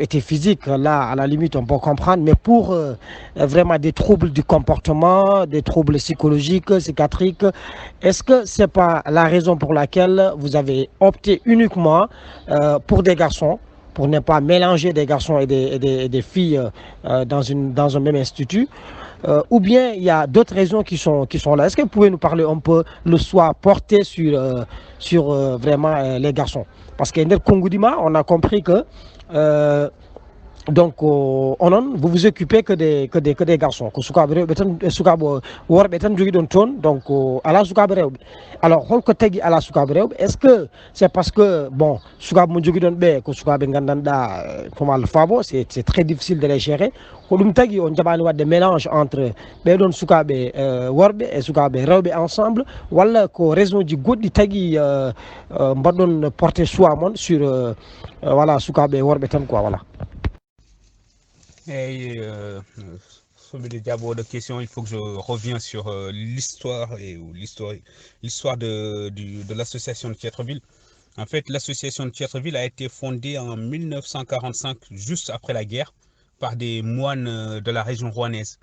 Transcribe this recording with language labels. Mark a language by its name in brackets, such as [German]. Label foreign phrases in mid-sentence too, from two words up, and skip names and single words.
[French] était physique, là, à la limite, on peut comprendre, mais pour vraiment des troubles du comportement, des troubles psychologiques, psychiatriques, est-ce que ce n'est pas la raison pour laquelle vous avez opté uniquement pour des garçons, pour ne pas mélanger des garçons et des filles dans un même institut, ou bien il y a d'autres raisons qui sont là. Est-ce que vous pouvez nous parler un peu le choix porté sur vraiment les garçons? Parce que on a compris que euh, donc vous vous occupez que des garçons [Fula] ko sukaɓe rewɓe tan e sukaɓe worɓe tan jogui ɗon toon [French] donc [Fula] ala sukaɓe rewɓe. Alors holko tagui ala sukaɓe rewɓe, [French] est ce que c'est parce que bon [Fula] sukaɓe mo jogui ɗon ɓe ko sukaɓe gandanɗa [French] comme Allah faabo c'est très difficile de les gérer, [Fula] ko ɗum tagui on jaɓani wadde [French] mélange entre [Fula] ɓeɗon sukaɓe worɓe e sukaɓe rewɓe ensemble, walla ko raison ji goɗɗi tagui mbaɗɗon [French] porté choix [Fula] mon [French] sur voilà [Fula] sukaɓe worɓe tan [French] quoi, voilà. Et sur les diables de questions, il faut que je revienne sur l'histoire et l'histoire de l'association de Tiètreville. En fait, l'association de Tiètreville a été fondée en 1945, juste après la guerre, par des moines de la région rouennaise.